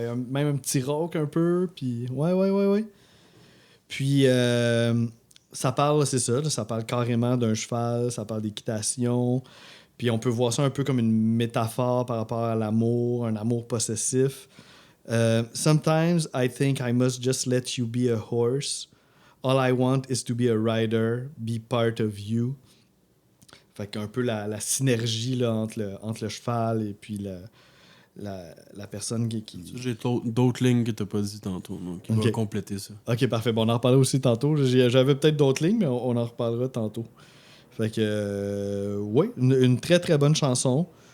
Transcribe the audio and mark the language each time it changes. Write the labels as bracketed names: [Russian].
[French] Même un petit rock un peu. Puis ouais. Puis ça parle, c'est ça, là, ça parle carrément d'un cheval, ça parle d'équitation. Puis on peut voir ça un peu comme une métaphore par rapport à l'amour, un amour possessif. [English] Sometimes I think I must just let you be a horse. All I want is to be a rider, be part of you. [French] Fait qu'un peu la synergie là, entre le cheval et puis la personne qui... J'ai d'autres lignes que t'as pas dit tantôt, donc il va compléter ça. Ok, parfait. Bon, on en reparlera aussi tantôt. J'avais peut-être d'autres lignes, mais on en reparlera tantôt. Fait que, oui, une très très bonne chanson.